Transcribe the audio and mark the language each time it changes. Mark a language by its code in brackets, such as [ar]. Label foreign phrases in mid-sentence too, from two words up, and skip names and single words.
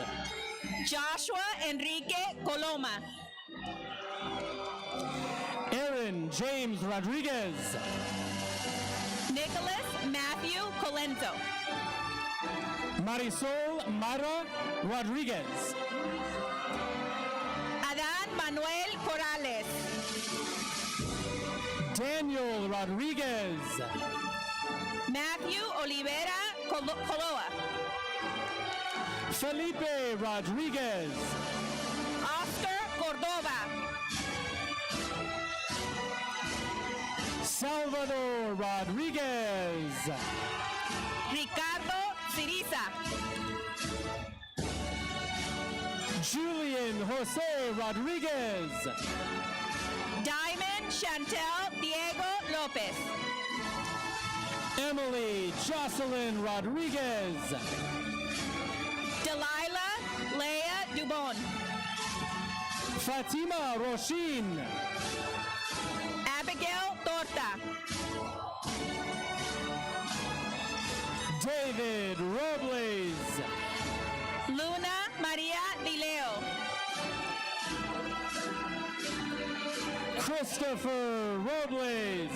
[en] Joshua Enrique Coloma. Aaron James Rodriguez. Nicholas Matthew Colenzo. Marisol Mara Rodriguez. Adán Manuel Corrales. Daniel Rodriguez. Matthew Olivera Coloa. Felipe Rodriguez. Oscar Cordova. Salvador Rodriguez. Ricardo Siriza. Julian Jose Rodriguez. Diamond Chantel Diego Lopez. Emily Jocelyn Rodriguez. Delilah Leah Dubon. Fatima Roshin. Abigail Torta. David Robles. Luna Maria Dileo. Christopher Robles.